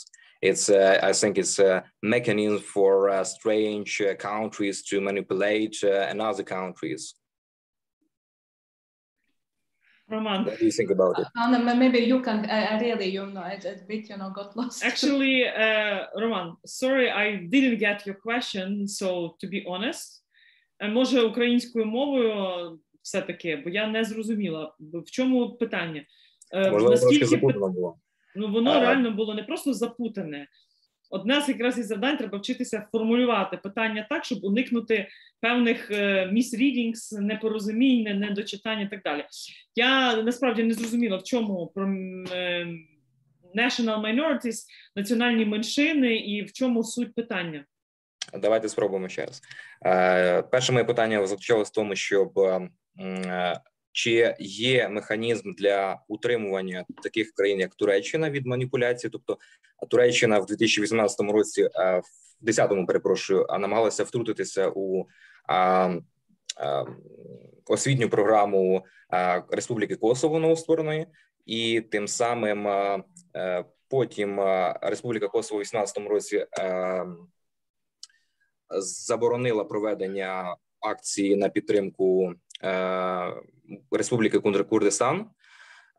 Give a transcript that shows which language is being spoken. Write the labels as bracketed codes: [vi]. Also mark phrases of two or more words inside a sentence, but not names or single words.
[en] It's, I think it's a mechanism for strange countries to manipulate another countries. Roman, what do you think about it? Maybe you can really, a bit, got lost. Actually, Roman, sorry, I didn't get your question, so to be honest, [uk] може українською мовою все-таки, бо я не зрозуміла, в чому питання. Можливо, трошки запутано було. Ну, воно реально було не просто запутане. Одне з якраз із завдань треба вчитися формулювати питання так, щоб уникнути певних misreadings, непорозумінь, недочитань і так далі. Я насправді не зрозуміла, в чому про [en] national minorities, [uk] національні меншини і в чому суть питання. Давайте спробуємо ще раз. Перше моє питання заключалося в тому, щоб чи є механізм для утримування таких країн, як Туреччина, від маніпуляції? Тобто Туреччина в 2018 році, в 10-му, перепрошую, намагалася втрутитися у освітню програму Республіки Косово новоствореної, і тим самим потім Республіка Косово в 2018 році заборонила проведення акції на підтримку Республіки Курдистан.